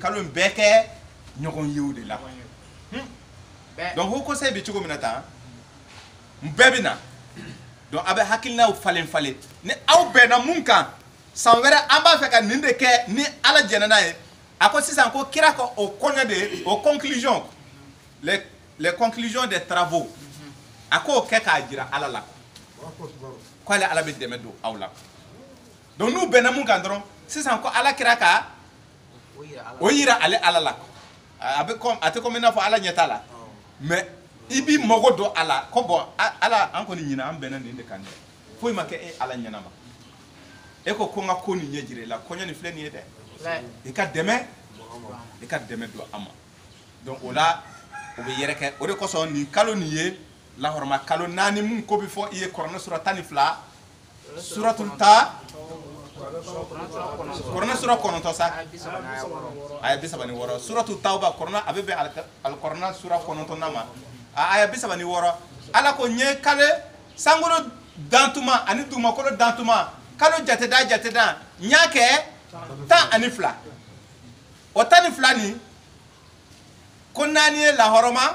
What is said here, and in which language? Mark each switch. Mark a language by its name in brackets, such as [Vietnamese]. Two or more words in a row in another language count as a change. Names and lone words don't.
[Bambara] kalo in bɛɛ kɛ ɲɔgɔn ye o de la donc o conseil bɛ cogo min na tan bɛɛ bɛ na donc a bɛ hakilinaw falen ni aw bɛnna mun kan san wɛrɛ an b'a fɛ ka nin de kɛ ni ala jɛnna n'a ye a ko sisan ko kira ka o kɔɲɔ de o conclusion [French] les conclusions des travaux [Bambara] a ko kɛ k'a jira ala la k'ale ala bɛ dɛmɛ don aw la donc n'u bɛnna mun kan dɔrɔn sisan ko ala kira ka o yira ale ala la a tɛ komi i n'a fɔ ala ɲɛ t'a la mais i b'i mago don a la ko bon ala an kɔni ɲinan an bɛnna nin de kan dɛ foyi ma kɛ e ala ɲɛnama e ko n ka ko nin ɲɛ jira i la kɔɲɔ nin filɛ nin ye dɛ i ka dɛmɛ don a ma donc o la o bɛ yɛrɛkɛ o de kosɔn nin kalo nin ye lahɔrɔma kalo 4 mun ko bɛ fɔ i ye kuranɛ sura 12 suratul ta kuranɛ sura 9 sa aya 36 suratul tauba kuranɛ a bɛ bɛn alikuranɛ sura 9 ma aya 36 ala ko n ye kalo sankolo dantuma ani dugumakolo dantuma kalo jateda n y'a kɛ 12 o 12 nin ko 4 ye lahɔrɔma